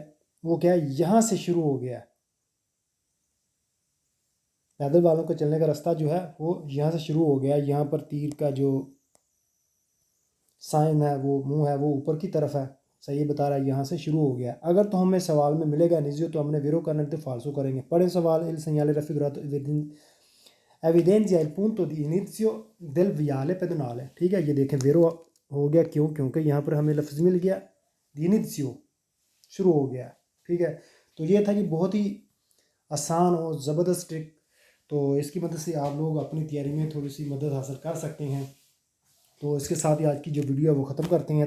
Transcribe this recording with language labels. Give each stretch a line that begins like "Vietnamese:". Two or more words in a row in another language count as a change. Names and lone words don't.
Hindi: वो क्या है, यहाँ से शुरू हो गया है। पैदल वालों के चलने का रास्ता जो है वो यहाँ से शुरू हो गया है। यहाँ पर तीर का जो साइन है, वो मुंह है, वो ऊपर की तरफ है। सही बता रहा है, यहाँ से शुरू हो गया है। अगर तो हमें सवाल में मिलेगा इनिशियो तो हमने वेरो करना, तो फालसो करेंगे। पढ़े सवाल,
Italian: il segnale raffigurato evidenzia il punto di inizio del viale pedonale,
Hindi: ठीक है। ये देखें वेरो हो गया, क्यों? क्योंकि यहाँ पर हमें लफ्ज़ मिल गया इनिशियो, शुरू हो गया, ठीक है। तो ये था कि बहुत ही आसान और ज़बरदस्त ट्रिक। तो इसकी मदद से आप लोग अपनी तैयारी में थोड़ी सी मदद हासिल कर सकते हैं। तो इसके साथ ही आज की जो वीडियो है वो ख़त्म करते हैं।